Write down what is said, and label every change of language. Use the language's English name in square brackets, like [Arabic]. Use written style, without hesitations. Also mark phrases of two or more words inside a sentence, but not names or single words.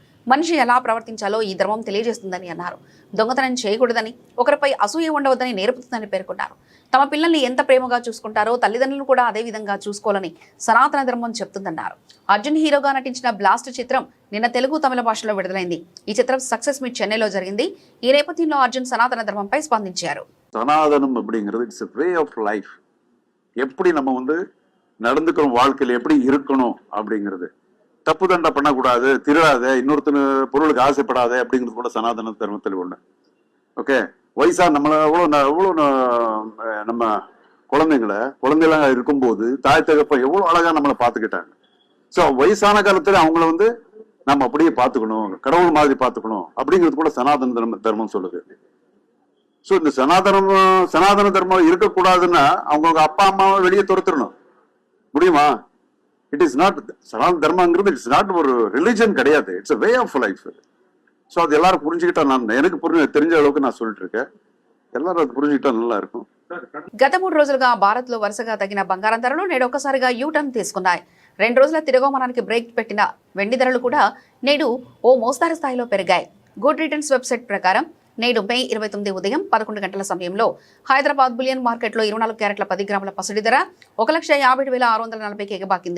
[Telugu] మనిషి ఎలా ప్రవర్తించాలో ఈ ధర్మం తెలియజేస్తుందని అన్నారు. దొంగతనం చేయకూడదని, ఒకరిపై అసూయ ఉండవద్దని నేర్పుతుందని పేర్కొన్నారు. తమ పిల్లల్ని ఎంత ప్రేమగా చూసుకుంటారో తల్లిదండ్రులను కూడా అదే విధంగా చూసుకోవాలని సనాతన ధర్మం చెప్తుందన్నారు. అర్జున్ హీరోగా నటించిన బ్లాస్ట్ చిత్రం నిన్న తెలుగు, తమిళ భాషలో విడుదలైంది. ఈ చిత్రం సక్సెస్ మీట్ చెన్నైలో జరిగింది. ఈ నేపథ్యంలో అర్జున్ సనాతన ధర్మంపై స్పందించారు. [Tamil] சனாதனம் அப்படிங்கிறது [English] it's a way of life. [Tamil] எப்படி நம்ம நடந்துக்கிறோம், வாழ்க்கையில் எப்படி இருக்கணும் அப்படிங்கிறது. தப்பு தண்டை பண்ணக்கூடாது, திருடாத, இன்னொருத்தன பொருளுக்கு ஆசைப்படாத அப்படிங்கிறது கூட சனாதன தர்மத்தில் ஒண்ணு. ஓகே, வயசா எவ்வளோ நம்ம குழந்தைகளா இருக்கும்போது தாய் தகப்பன் எவ்வளவு அழகா நம்மளை பார்த்துக்கிட்டாங்க. ஸோ வயசான காலத்துல அவங்கள நம்ம அப்படியே பார்த்துக்கணும், கடவுள் மாதிரி பார்த்துக்கணும் அப்படிங்கிறது கூட சனாதன தர்மம் சொல்லுது. ஸோ இந்த சனாதன தர்மம் இருக்கக்கூடாதுன்னா அவங்க அப்பா அம்மாவை வெளியே துரத்துடணும். முடியுமா? [English] it is not [Tamil] சனாதன தர்மங்கிறது [English] it's not [Tamil] ஒரு ரிலிஜன் கிடையாது, [English] it's a way of life. [Tamil] ஸோ அது எல்லாரும் புரிஞ்சுக்கிட்டா, எனக்கு தெரிஞ்ச அளவுக்கு நான் சொல்லிட்டு இருக்கேன், எல்லாரும் அது புரிஞ்சுக்கிட்டா நல்லா இருக்கும். [Telugu] గత 3 రోజులుగా భారత్ లో వరుసగా తగ్గిన బంగారం ధరలు నేడు ఒక్కసారిగా యూటర్న్ తీసుకున్నాయి. 2 రోజుల తిరోగమనానికి బ్రేక్ పెట్టిన వెండి ధరలు కూడా నేడు ఓ మోస్తారు స్థాయిలో పెరిగాయి. గుడ్ రిటర్న్స్ వెబ్సైట్ ప్రకారం నేడు మే 29 ఉదయం 11 గంటల సమయంలో హైదరాబాద్ బులియన్ మార్కెట్లో 24 క్యారెట్ల 10 గ్రాముల పసిడి ధర 1,57,640కి ఎగబాకింది.